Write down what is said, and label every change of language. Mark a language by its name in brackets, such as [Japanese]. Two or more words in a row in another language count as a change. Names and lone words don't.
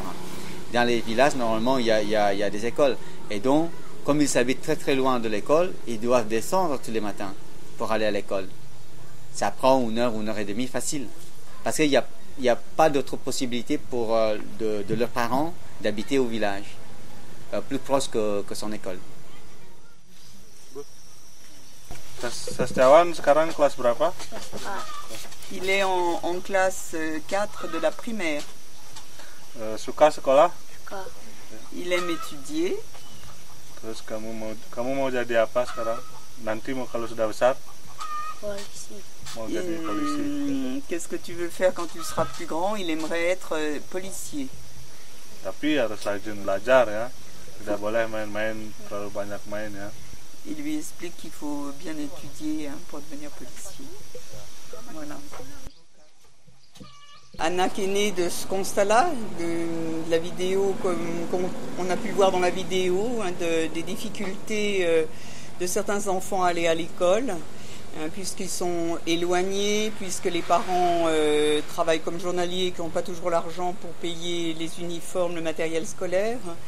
[French] Dans les villages, normalement, il y a des écoles. Et donc, comme ils habitent très très loin de l'école, ils doivent descendre tous les matins pour aller à l'école. Ça prend 1 heure et demie facile. Parce qu'il n'y a pas d'autre possibilité pour de leurs parents d'habiter au village, plus proche que son école. [Indonesian] Sastriawan sekarang kelas berapa? [French] Il est en classe 4 de la primaire. [Indonesian] Suka sekolah? Suka. [French] Il aime étudier. [Indonesian] Terus kamu mau jadi apa sekarang? Nanti kalau sudah besar? Polisi. Mau jadi polisi. [French] Qu'est-ce que tu veux faire quand tu seras plus grand? Il aimerait être policier. [Indonesian] Tapi harus rajin belajar ya. Tidak boleh main-main, terlalu banyak main ya. [French] Il lui explique qu'il faut bien étudier pour devenir policier. Voilà. Anak est né de ce constat-là, de la vidéo, comme on a pu le voir dans la vidéo, des difficultés de certains enfants à aller à l'école, puisqu'ils sont éloignés, puisque les parents travaillent comme journaliers et qui n'ont pas toujours l'argent pour payer les uniformes, le matériel scolaire.